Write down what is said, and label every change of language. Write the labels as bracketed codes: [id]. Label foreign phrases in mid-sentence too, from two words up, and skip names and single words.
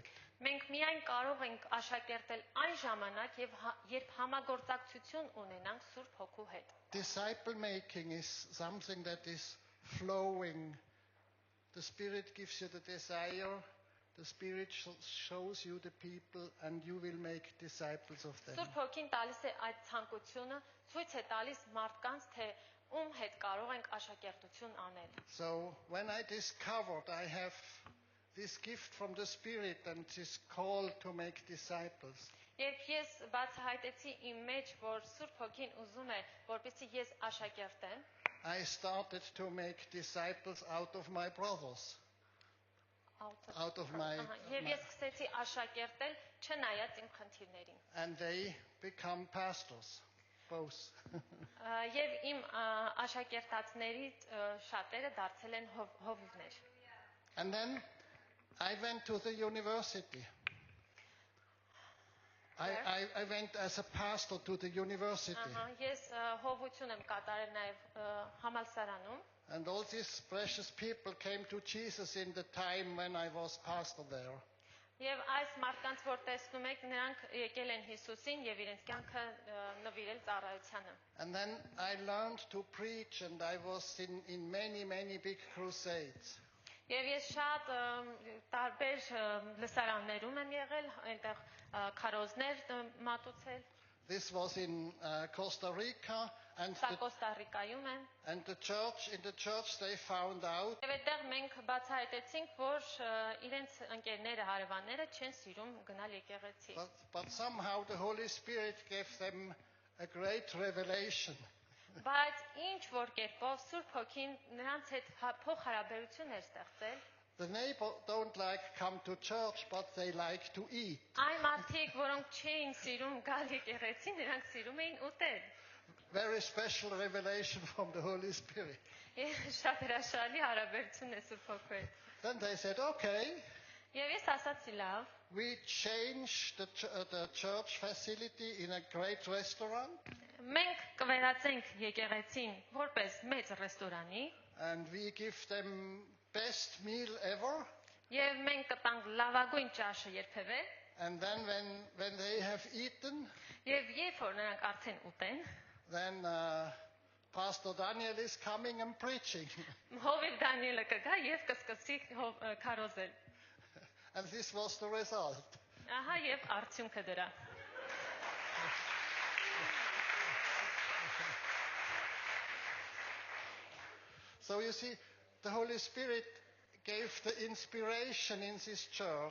[hy] Մենք միայն կարող ենք աշակերտել այն ժամանակ, երբ համագործակցություն ունենանք Սուրբ Հոգու հետ։ [en] Disciple making is something that is flowing. The Spirit gives you the desire, the Spirit shows you the people, and you will make disciples of them. [hy] Սուրբ Հոգին տալիս է այդ ցանկությունը, ցույց է տալիս մարդկանց, թե ում հետ կարող ենք աշակերտություն անել։ [en] So when I discovered I have this gift from the Spirit and this call to make disciples, [hy] Երբ ես բացահայտեցի իմ մեջ, որ Սուրբ Հոգին ուզում է, որպեսզի ես աշակերտեմ, [en] I started to make disciples out of my brothers. Out of my [hy] Եվ ես սկսեցի աշակերտել, չնայած իմ խնդիրներին։ [en] and they become pastors, both. [hy] Եվ իմ աշակերտածներից շատերը դարձել են հովիվներ։ [en] And then I went to the university. I went as a pastor to the university. [hy] Ես հովություն եմ կատարել նաև համալսարանում։ [en] And all these precious people came to Jesus in the time when I was pastor there. [hy] Եվ այս մարդկանց, որ տեսնում եք, նրանք եկել են Հիսուսին եւ իրենց կյանքը նվիրել ծառայությանը։ [en] And then I learned to preach and I was in many big crusades. [hy] Եվ ես շատ տարբեր լսարաններում եմ եղել, այնտեղ քարոզներ մատուցել։ [en] This was in Costa Rica, and [hy] Սա Կոստա Ռիկայում է։ [en] in the church they found out [hy] Եվ այդտեղ մենք բացահայտեցինք, որ իրենց ընկերները, հարևանները չեն սիրում գնալ եկեղեցի։ [en] but somehow the Holy Spirit gave them a great revelation. [hy] Բայց ինչ որ կերպով Սուրբ Հոգին նրանց հետ փոխհարաբերություն էր ստեղծել։ [en] The neighbor don't like come to church, but they like to eat. [hy] Այն մարդիկ, որոնք չէին սիրում գալ եկեղեցի, նրանք սիրում էին ուտել։ [en] Very special revelation from the Holy Spirit. [hy] Շատ հրաշալի հարաբերություն է Սուրբ Հոգու հետ։ [en] Then they said, okay, [hy] Եվ ես ասացի լավ, [en] we change the church facility in a great restaurant, [hy] մենք կվերածենք եկեղեցին որպես մեծ ռեստորանի [en] and we give them best meal ever. [hy] եւ մենք կտանք լավագույն ճաշը երբևէ [en] And then when they have eaten, [hy] եւ երբ որ նրանք արդեն ուտեն, [en] then Pastor Daniel is coming and preaching. [hy] Հովիվ Դանիելը կգա եւ կսկսի քարոզել։ [en] And this was the result. [hy] Ահա եւ արդյունքը դրա։ [en] So you see, the Holy Spirit gave the inspiration in this church.